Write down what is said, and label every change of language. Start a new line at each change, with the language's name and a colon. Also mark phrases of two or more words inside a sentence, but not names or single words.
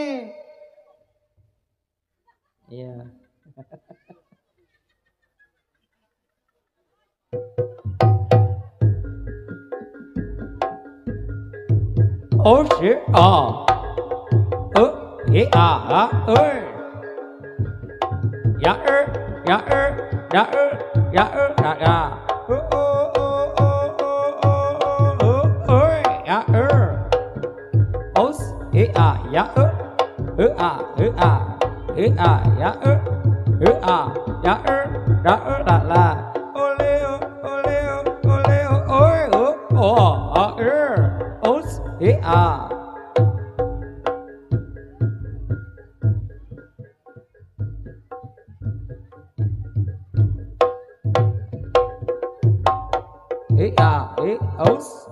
Indonesian: Iya.
English: Oh shit, ya ya ya ya ya os ya la ole ole ole oi os os